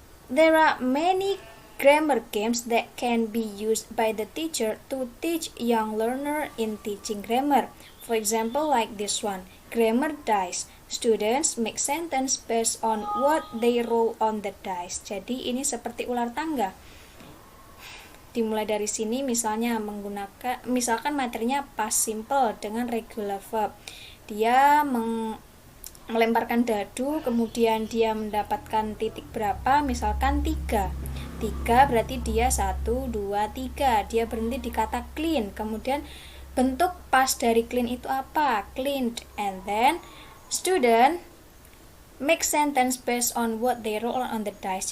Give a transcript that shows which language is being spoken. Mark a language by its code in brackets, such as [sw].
[en] There are many grammar games that can be used by the teacher to teach young learner in teaching grammar. For example, like this one, grammar dice. Students make sentence based on what they roll on the dice. [id] Jadi ini seperti ular tangga. Dimulai dari sini misalnya misalkan materinya past simple dengan regular verb. Dia melemparkan dadu, kemudian dia mendapatkan titik berapa, misalkan 3. 3 berarti dia 1, 2, 3. Dia berhenti di kata clean, kemudian Bentuk past dari clean itu apa? [en] Cleaned. And then student make sentence based on what they roll on the dice.